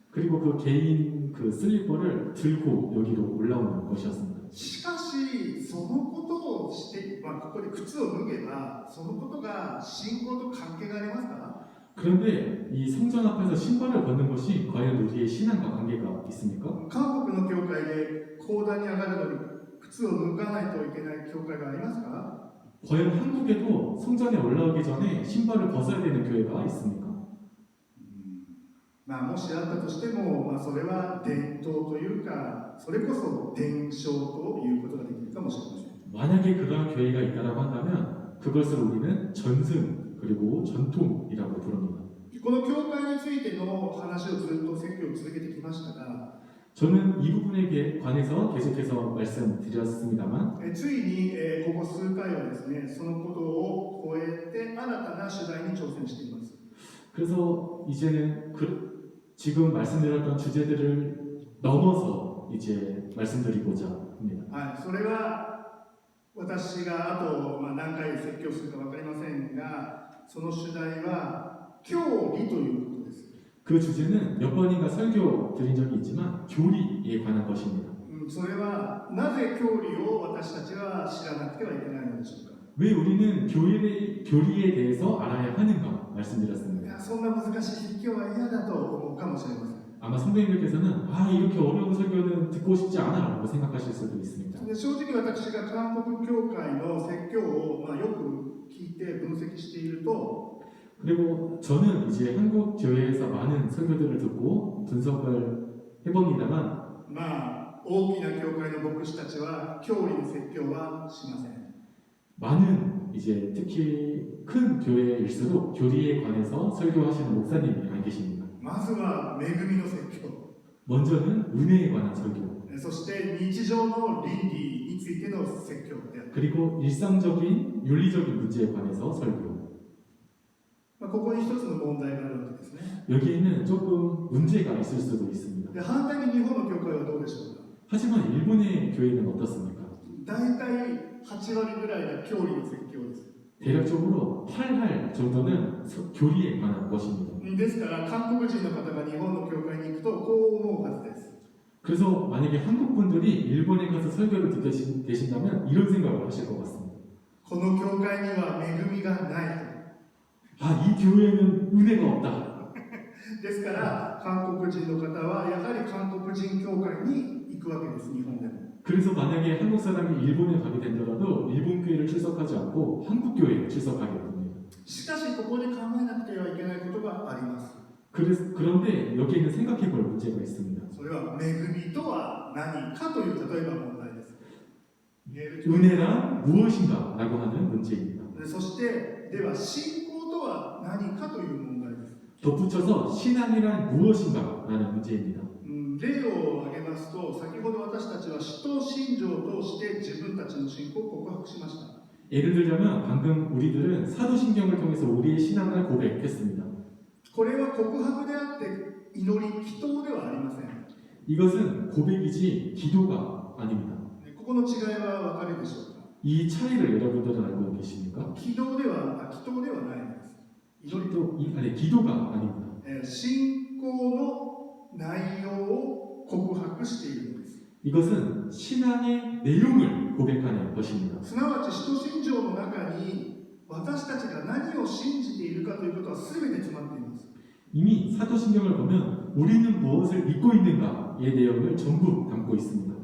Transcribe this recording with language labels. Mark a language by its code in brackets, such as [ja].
[ko] 그리고 그 개인 그 슬리퍼를 들고 여기로 올라오는 것이었습니다. [ja] しかし、そのことをして、ここで靴を脱げば、そのことが信仰と関係がありますか？ [ko] 그런데 이 성전 앞에서 신발을 벗는 것이 과연 우리의 신앙과 관계가 있습니까? [ja] 韓国の教会で講談に上がるのに靴を脱がないといけない教会がありますか？ [ko] 과연 한국에도 성전에 올라오기 전에 신발을 벗어야 되는 교회가 있습니까? [ja] もしあったとしても、それは伝統というか、それこそ伝承ということができるかもしれません。 [ko] 만약에 그러한 교회가 있다고 한다면 그것을 우리는 전승 그리고 전통이라고 부릅니다. [ja] この教会についての話をずっと説教を続けてきましたが、 [ko] 저는 이 부분에 관해서 계속해서 말씀드렸습니다만 [ja] ついに、ここ数回はですね、そのことを超えて新たな取材に挑戦しています。 [ko] 그래서 이제는 지금 말씀드렸던 주제들을 넘어서 이제 말씀드리고자 합니다. [ja] はい、それは私があと、何回説教するか分かりませんが、その主題は教理ということです。 [ko] 그 주제는 몇 번인가 설교 드린 적이 있지만 교리에 관한 것입니다. [ja] それはなぜ教理を私たちは知らなくてはいけないのでしょうか。 [ko] 왜 우리는 교리에 대해서 알아야 하는가 말씀드렸습니다. [ja] いや、そんな難しい説教は嫌だと思うかもしれません。 [ko] 아마 성도님들께서는 이렇게 어려운 설교는 듣고 싶지 않아 라고 생각하실 수도 있습니다. [ja] で正直私が韓国教会の説教を、よく聞いて分析していると、 [ko] 그리고 저는 이제 한국 교회에서 많은 설교들을 듣고 분석을 해봅니다만 [ja] 大きな教会の牧師たちは教理の説教はしません。 [ko] 많은 이제 특히 큰 교회일수록 교리에 관해서 설교하시는 목사님이 안 계십니다. [ja] まずは恵みの説教、 [ko] 먼저는 은혜에 관한 설교, [ja] そして日常の倫理についての説教である。 [ko] 그리고 일상적인 윤리적인 문제에 관해서 설교. [ja] ここに一つの問題があるわけですね。 [ko] 여기에는 조금 문제가 있을 수도 있습니다. [ja] で反対に日本の教会はどうでしょうか。 [ko] 하지만 일본의 교회는 어떻습니까? [ja] 大体8割ぐらいが教理の説教です。 [ko] 대략적으로 8할 정도는 교리에 관한 것입니다. [ja] ですから韓国人の方が日本の教会に行くとこう思うはずです。 [ko] 그래서 만약에 한국 분들이 일본에 가서 설교를 듣고 계신다면 이런 생각을 하실 것 같습니다. [ja] この教会には恵みがない。 [ko] 이 교회는 은혜가 없다. [ja] ですから韓国人の方はやはり韓国人教会に行くわけです。日本でも。 [ko] 그래서 만약에 한국 사람이 일본에 가게 된다라도 일본 교회를 출석하지 않고 한국 교회에 출석하게 됩니다. [ja] しかしここで考えなくてはいけないことがあります。 [ko] 그런데 여기에는 생각해 볼 문제가 있습니다. [ja] それは恵みとは何かという例えば問題です。 [ko] 은혜란 무엇인가 라고 하는 문제입니다. [ja] そしてでは信仰とは何かという問題です。 [ko] 덧붙여서 신앙이란 무엇인가 라는 문제입니다. [ja] 例を挙げますと、先ほど私たちは使徒信条を通して自分たちの信仰を告白しました。 [ko] 예를 들자면 방금 우리들은 사도신경을 통해서 우리의 신앙을 고백했습니다. [ja] これは告白であって祈り、祈祷ではありません。 [ko] 이것은 고백이지 기도가 아닙니다. [ja] ここの違いは分かるでしょうか。 [ko] 이 차이를 여러분들은 알고 계십니까? [ja] 祈祷ではないんです。祈りと [ko] 기도가 아닙니다. [ja] 信仰の内容を告白しているのです。 [ko] 이것은 신앙의 내용을 고백하는 것입니다. [ja] すなわち使徒信条の中に私たちが何を信じているかということは全て詰まっています。 [ko] 이미 사도신경을 보면 우리는 무엇을 믿고 있는가의 내용을 전부 담고 있습니다.